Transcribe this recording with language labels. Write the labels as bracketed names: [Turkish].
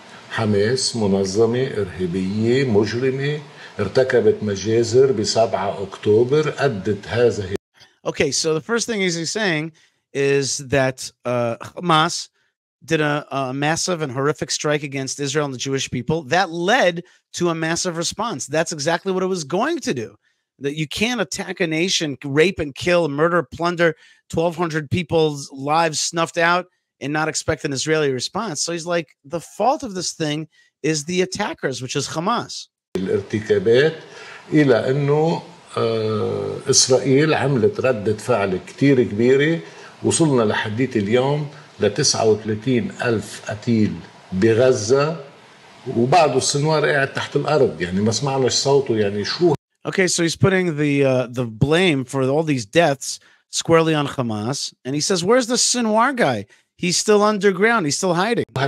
[Arabic] حماس منظمة إرهابية مجرمة ارتكبت مجازر ب7 أكتوبر أدت هذا. [English] Okay, so the first thing he's saying is that Hamas did a massive and horrific strike against Israel and the Jewish people that led to a massive response. That's exactly what it was going to do. That you can't attack a nation, rape and kill, murder, plunder, 1,200 people's lives snuffed out and not expect an Israeli response. So he's like, the fault of this thing is the attackers, which is Hamas. [Arabic] الارتكابات إلى أنه إسرائيل عملت ردة فعل كتير كبيرة. وصلنا لحديت اليوم ل39,000 قتيل بغزة وبعده السنوار قاعد تحت الأرض. يعني ما سمعناش صوته. يعني شو. [English] Okay, so he's putting the blame for all these deaths squarely on Hamas, and he says, "Where's the Sinwar guy? He's still underground. He's still hiding."